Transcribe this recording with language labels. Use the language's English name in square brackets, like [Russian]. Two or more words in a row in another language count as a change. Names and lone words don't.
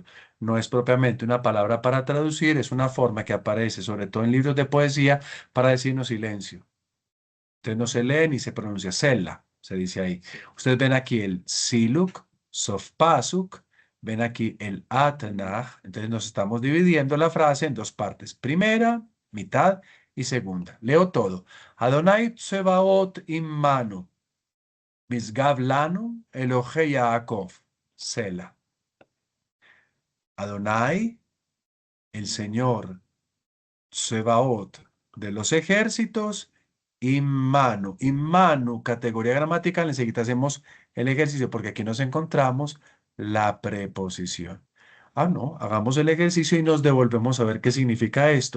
[Spanish] No es propiamente una palabra para traducir, es una forma que aparece sobre todo en libros de poesía para decirnos silencio. Entonces no se lee ni se pronuncia sela, se dice ahí. Ustedes ven aquí el siluk, sofpasuk, ven aquí el atnach. Entonces nos estamos dividiendo la frase en dos partes. Primera, mitad y segunda. Leo todo. [Hebrew] אדני צבאות עמנו, משגב לנו, אלהי יעקב, סלה. [Spanish] Adonai, el Señor, Tsebaot, de los ejércitos, Immanu. Immanu, categoría gramatical, enseguida hacemos el ejercicio porque aquí nos encontramos la preposición. Ah, no, hagamos el ejercicio y nos devolvemos a ver qué significa esto.